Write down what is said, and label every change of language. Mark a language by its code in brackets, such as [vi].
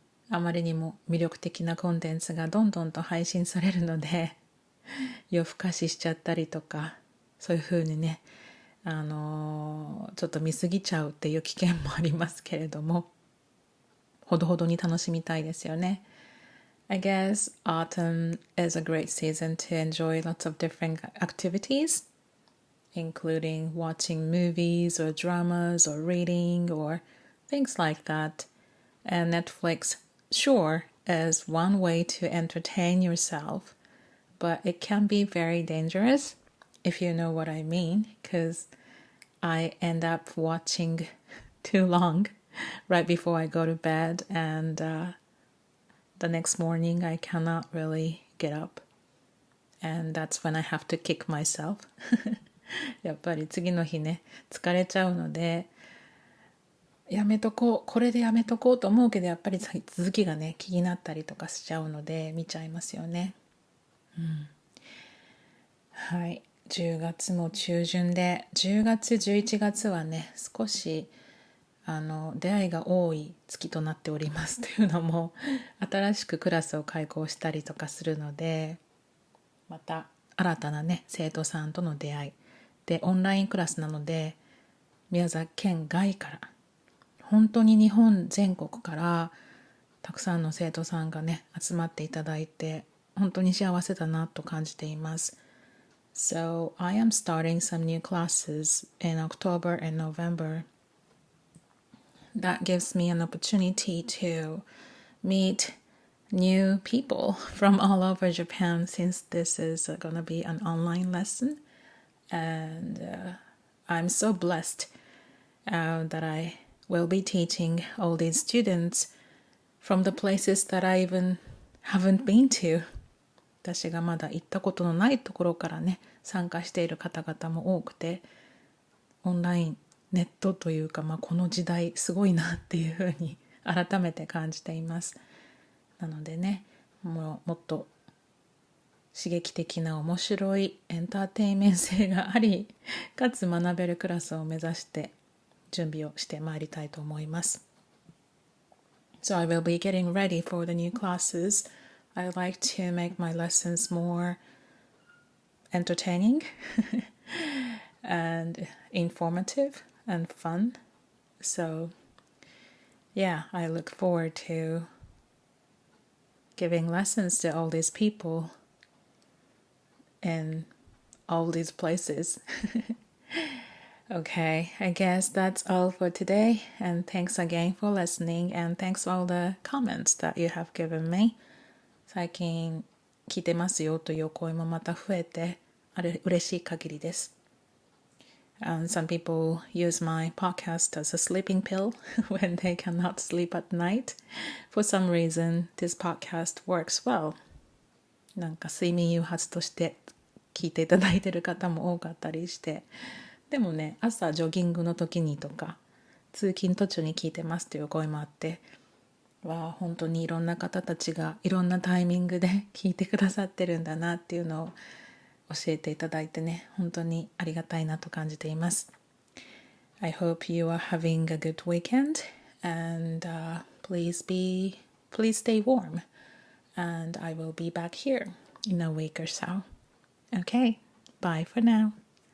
[ja] あまりにも魅力的なコンテンツがどんどんと配信されるので夜更かししちゃったりとか、そういう風にねちょっと見過ぎちゃうっていう危険もありますけれども、ほどほどに楽しみたいですよね。 [en] I guess autumn is a great season to enjoy lots of different activities, including watching movies or dramas or reading or things like that. And Netflix, sure, is one way to entertain yourself, but it can be very dangerous, if you know what I mean, because I end up watching too long right before I go to bed, and the next morning I cannot really get up, and that's when I have to kick myself. [ja] やっぱり次の日ね疲れちゃうので、やめとこう、これでやめとこうと思うけど、やっぱり続きがね気になったりとかしちゃうので見ちゃいますよね。はい、10月も中旬で、10月11月はね少し出会いが多い月となっておりますというのも新しくクラスを開講したりとかするので、また新たなね生徒さんとの出会いで、オンラインクラスなので宮崎県外から本当に日本全国からたくさんの生徒さんがね集まっていただいて、本当に幸せだなと感じています。 [en] So I am starting some new classes in October and November.That gives me an opportunity to meet new people from all over Japan since this is going to be an online lesson. And I'm so blessed that I will be teaching all these students from the places that I even haven't been to. [ja] 私がまだ行ったことのないところからね、参加している方々も多くて、オンライン、ネットというか、この時代すごいなっていうふうに改めて感じています。なのでね、もっと刺激的な面白いエンターテインメント性があり、かつ学べるクラスを目指して準備をしてまいりたいと思います。 [en] So I will be getting ready for the new classes. I like to make my lessons more entertaining and informative and fun. So yeah, I look forward to giving lessons to all these people in all these places. Okay, I guess that's all for today. And thanks again for listening. And thanks for all the comments that you have given me. [ja] 最近聞いてますよというお声もまた増えて、嬉しい限りです。 [en] Some people use my podcast as a sleeping pill when they cannot sleep at night. For some reason, this podcast works well. [ja] なんか睡眠誘発として聞いていただいている方も多かったりして、でもね、朝ジョギングの時にとか、通勤途中に聞いてますという声もあって、本当にいろんな方たちがいろんなタイミングで聞いてくださってるんだなっていうのを教えていただいてね、本当にありがたいなと感じています。 [en] I hope you are having a good weekend and please stay warm and I will be back here in a week or so. Okay, bye for now.